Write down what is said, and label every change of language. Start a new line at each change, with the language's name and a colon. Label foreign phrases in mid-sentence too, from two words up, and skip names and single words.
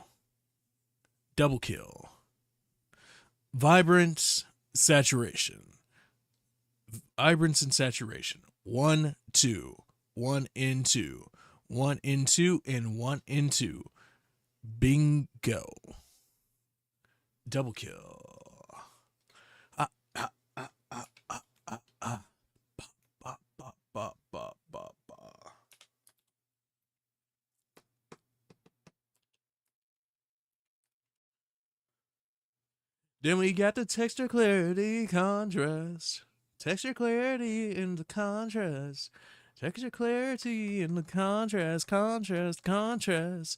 English: Double kill. Vibrance, saturation. Vibrance and saturation. 1, 2. 1 in 2. 1 in 2 and 1 in 2. Bingo. Double kill. Ah, ah, ah, ah, ah, ah, ah. Ba, ba, ba, ba, ba, ba. Then we got the texture, clarity, contrast. Texture, clarity, and the contrast. Texture, clarity, and the contrast, contrast, contrast.